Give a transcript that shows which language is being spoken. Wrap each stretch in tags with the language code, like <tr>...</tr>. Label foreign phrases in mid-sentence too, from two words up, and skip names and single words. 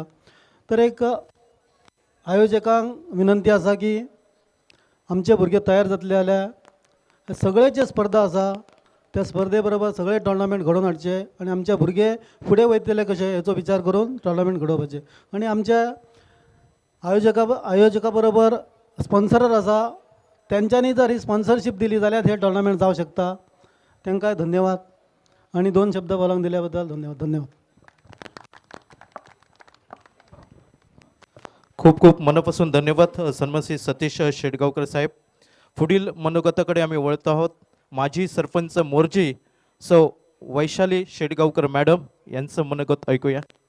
<kok>तर एक आयोजकांक विनंती आसा की आमचे भुरगे तयार जातले जाल्यार सगळे जे स्पर्धा आसा त्या स्पर्धे बरोबर सगळे टोर्नामेंट घडोवन हाडचे आणि आमचे भुरगे फुडें वयतले कशे हेचो विचार करून टोर्नामेंट घडोवपाचे. आणि आमच्या आयोजका बरोबर स्पॉन्सरर आसा त्यांच्यानी जर ही स्पॉन्सरशीप दिली जाल्यार हे टोर्नामेंट जावं शकता. तांकांय धन्यवाद आणि 2 शब्द बोलावंक दिल्या बद्दल धन्यवाद.</kok> <mr>खूप खूप मनापासून धन्यवाद सन्मान श्री सतीश शेडगावकर साहेब. पुढील मनोगताकडे आम्ही वळत आहोत. माजी सरपंच मोर्जी सौ वैशाली शेडगावकर मॅडम यांचं मनोगत ऐकूया.</mr>